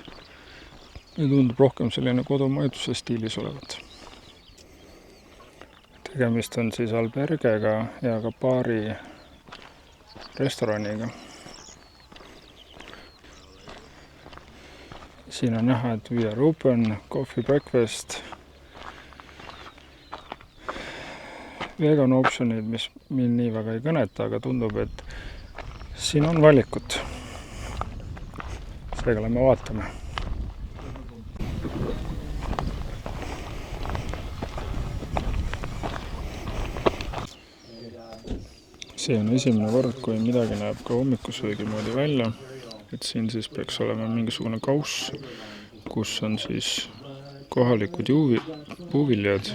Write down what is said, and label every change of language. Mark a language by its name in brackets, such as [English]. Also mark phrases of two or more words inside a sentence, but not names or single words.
[Estonian] Ja tundub rohkem selline kodumaituse stiilis olevat. Tegemist on siis albergega ja ka baari restoraniga. Siin on näha, et [English] we are open, coffee, breakfast, [Estonian] vegan optionid, mis mind nii väga ei kõneta, aga tundub, et siin on valikut. Seega lähme vaatame. See on esimene kord, kui midagi näeb ka hommikusöögi moodi välja, et siin siis peaks olema mingisugune kauss, kus on siis kohalikud puuviljad.